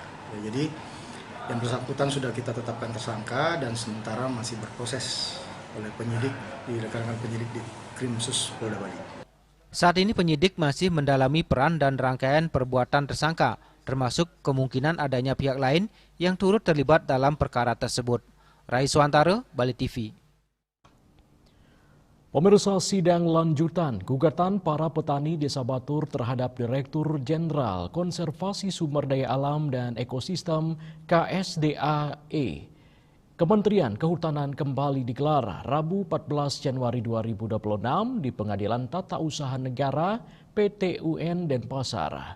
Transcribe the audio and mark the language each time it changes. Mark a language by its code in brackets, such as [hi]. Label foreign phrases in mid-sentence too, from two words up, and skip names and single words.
[id] Ya, jadi yang bersangkutan sudah kita tetapkan tersangka dan sementara masih berproses oleh penyidik di rekan-rekan penyidik di Krimsus Polda Bali. Saat ini penyidik masih mendalami peran dan rangkaian perbuatan tersangka, termasuk kemungkinan adanya pihak lain yang turut terlibat dalam perkara tersebut. Rai Suantara, Bali TV. Pemirsa, sidang lanjutan gugatan para petani Desa Batur terhadap Direktur Jenderal Konservasi Sumber Daya Alam dan Ekosistem KSDAE Kementerian Kehutanan kembali digelar Rabu 14 Januari 2026 di Pengadilan Tata Usaha Negara PT UN Denpasar.